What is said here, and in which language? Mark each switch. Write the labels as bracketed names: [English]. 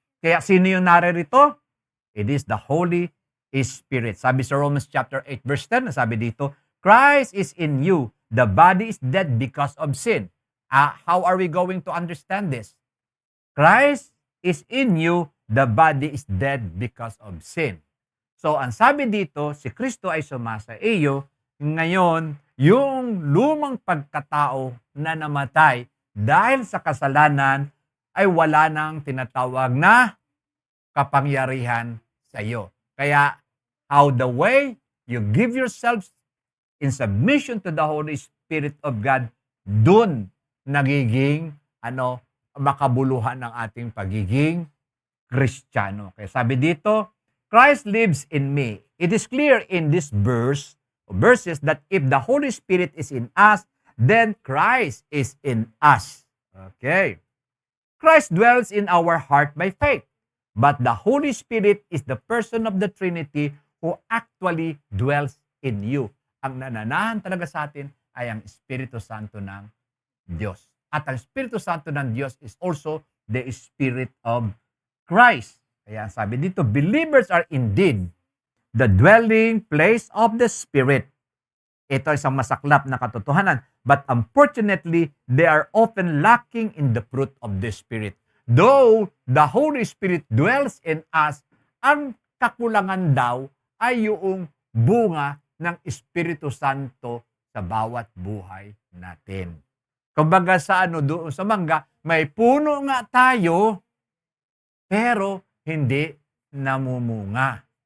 [Filipino] Kaya sino yung naririto? [English] It is the Holy Spirit. [Filipino] Sabi sa Romans chapter 8 verse 10, sabi dito, [English] Christ is in you, the body is dead because of sin. How are we going to understand this? Christ is in you, the body is dead because of sin. [Filipino] So, ang sabi dito, si Kristo ay sumasa iyo. Ngayon, yung lumang pagkatao na namatay dahil sa kasalanan ay wala nang tinatawag na kapangyarihan sa iyo. [English] Kaya, how the way you give yourselves in submission to the Holy Spirit of God, [Filipino] dun nagiging makabuluhan ng ating pagiging Kristiyano. Kaya sabi dito, [English] Christ lives in me. It is clear in this verses that if the Holy Spirit is in us, then Christ is in us. Okay. Christ dwells in our heart by faith. But the Holy Spirit is the person of the Trinity who actually dwells in you. [Filipino] Ang nananahan talaga sa atin ay ang Espiritu Santo ng Diyos. At ang Espiritu Santo ng Diyos [English] is also the Spirit of Christ. [Filipino] Kaya sabi dito, [English] believers are indeed the dwelling place of the Spirit. [Filipino] Ito ay isang masaklap na katotohanan. [English] But unfortunately, they are often lacking in the fruit of the Spirit. Though the Holy Spirit dwells in us, [Filipino] ang kakulangan daw ay yung bunga ng Espiritu Santo sa bawat buhay natin. Kumbaga sa doon sa mangga, may puno nga tayo, pero hindi namumunga.